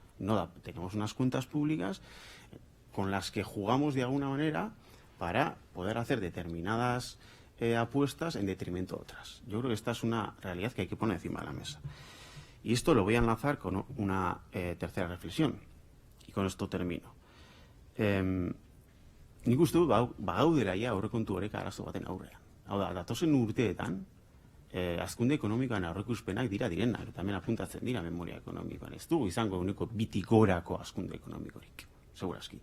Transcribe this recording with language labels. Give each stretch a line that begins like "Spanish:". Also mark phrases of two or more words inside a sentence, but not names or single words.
Spanish: No da, tenemos unas cuentas públicas con las que jugamos de alguna manera para poder hacer determinadas apuestas en detrimento de otras. Yo creo que esta es una realidad que hay que poner encima de la mesa. Y esto lo voy a enlazar con una tercera reflexión. Y con esto termino.
Basque: Nik uste dut bagaudela ja aurrekontu horrek arazo baten aurrean. Hau da, datozen urteetan, hazkunde ekonomikoan aurreikuspenak direnak, eta hemen apuntatzen dira memoria ekonomikoan. Ez dugu izango uneko bitik gorako hazkunde ekonomikorik, segurazki.